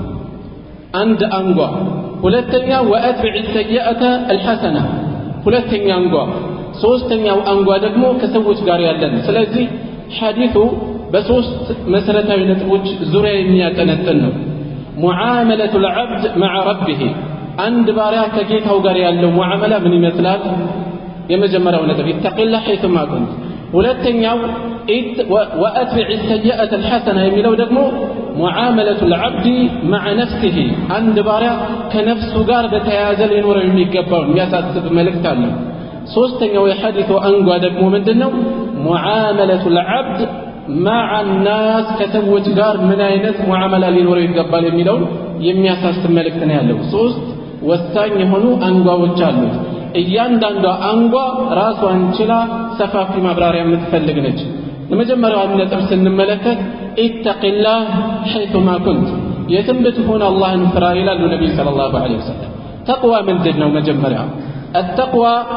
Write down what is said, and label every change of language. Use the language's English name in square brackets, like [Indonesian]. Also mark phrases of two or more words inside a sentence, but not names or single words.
[Amharic] አንድ አንጓ ሁለተኛ [Arabic] وأتبع السيئة الحسنة [Amharic] ሁለተኛ አንጓ ሶስተኛው አንጓ ደግሞ ከሰዎች ጋር ያለን ስለዚህ ሐዲሱ በሶስት መሰረታዊ ነጥቦች ዙሪያ የሚያጠነጥን ነው [Arabic] معاملة العبد مع ربه [Amharic] አንድ ባሪያ ከጌታው ጋር ያለው ሙዓመላ ምን ይመስላል የመጀመሪያው ነጥብ [Arabic] اتق الله حيثما كنت [Amharic] ሁለተኛው [Arabic] وأتبع السيئة الحسنة [Amharic] የሚለው ደግሞ [Arabic] معاملة العبد مع نفسه [Amharic] አንድ ባሪያ ከነፍሱ ጋር በተያያዘ ሊኖረው የሚገባው የሚያሳስብ መልእክት አለ ሶስተኛው የሐዲሱ አንጓ ደግሞ ምንድነው [Arabic] معاملة العبد مع الناس [Amharic] ከሰዎች ጋር ምን አይነት ሙዓመላ ሊኖረው ይገባል የሚለው የሚያሳስብ መልእክት ነው ያለው ሶስት ወሳኝ የሆኑ አንጓዎች አሉት እያንዳንዷ አንጓ ራሷን ችላ ሰፋፊ ማብራሪያ የምትፈልግ ነች ለመጀመሪያው ነጥብ ስንመለከት [Arabic] اتق الله حيثما كنت [Amharic] የትም ብትሆን አላህን ፍራ ይላሉ ነብዩ [Arabic] صلى الله عليه وسلم [Amharic] ተቅዋ ምንድነው መጀመሪያ التقوى